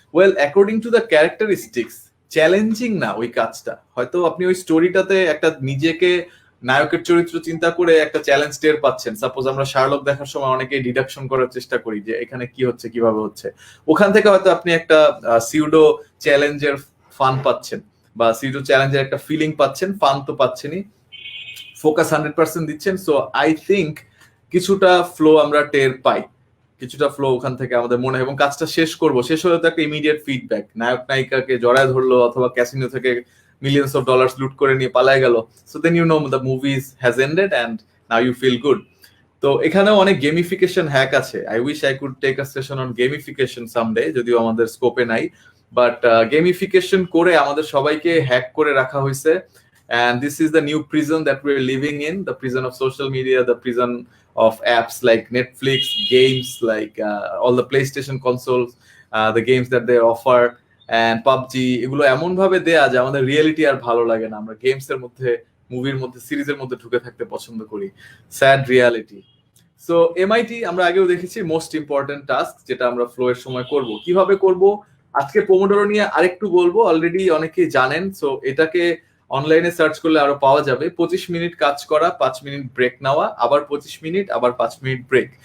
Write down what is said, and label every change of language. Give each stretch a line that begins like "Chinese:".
English: Well, according to the characteristics,
Bangla: challenging না ওই কাজটা। হয়তো আপনি ওই স্টোরিটাতে একটা নিজেকে নায়কের চরিত্র চিন্তা করে একটা চ্যালেঞ্জ টের পাচ্ছেন। সাপোজ আমরা শার্লক দেখার সময় অনেকে ডিডাকশন করার চেষ্টা করি যে এখানে কি হচ্ছে কিভাবে হচ্ছে, ওখান থেকে হয়তো আপনি একটা সিউডো চ্যালেঞ্জের ফান পাচ্ছেন বা সিউডো চ্যালেঞ্জের একটা ফিলিং পাচ্ছেন, ফান তো পাচ্ছেনই, ফোকাস 100% দিচ্ছেন। সো আই থিঙ্ক কিছুটা ফ্লো আমরা টের পাই, কিছুটা ফ্লো ওখান থেকে আমাদের মনে হয়। এবং কাজটা শেষ হলে তো একটা ইমিডিয়েট ফিডব্যাক, নায়ক নায়িকাকে জড়ায় ধরলো অথবা ক্যাসিনো থেকে মিলিয়ন্স অফ ডলার্স লুট করে নিয়ে পালায় গেল,
English: So then you know the movie has ended and now you feel good.
Bangla: তো এখানেও অনেক গেমিফিকেশন হ্যাক আছে।
English: I wish I could take a session on gamification someday,
Bangla: যদিও আমাদের স্কোপে নাই, বাট গেমিফিকেশন করে আমাদের সবাইকে হ্যাক করে রাখা হয়েছে।
English: And this is the new prison that we're living in, the prison of social media, the prison of apps like Netflix, games like all the PlayStation consoles, the games that they offer, and PUBG,
Bangla: এগুলো এমন ভাবে দেয়া যে আমাদের reality আর ভালো লাগে না, আমরা গেমস এর মধ্যে, মুভির মধ্যে, সিরিজের মধ্যে ঢুকে থাকতে পছন্দ করি।
English: Sad reality.
Bangla: সো এমআইটি আমরা আগেও দেখেছি মোস্ট ইম্পর্টেন্ট টাস্ক যেটা আমরা ফ্লো এর সময় করব। কিভাবে করব আজকে পোমোডোরো নিয়ে আরেকটু বলবো, অলরেডি অনেকেই জানেন। সো এটাকে অনলাইনে সার্চ করলে আরো পাওয়া যাবে। 25 মিনিট কাজ করা, 5 মিনিট ব্রেক নেওয়া, আবার 25 মিনিট, আবার 5 মিনিট ব্রেক।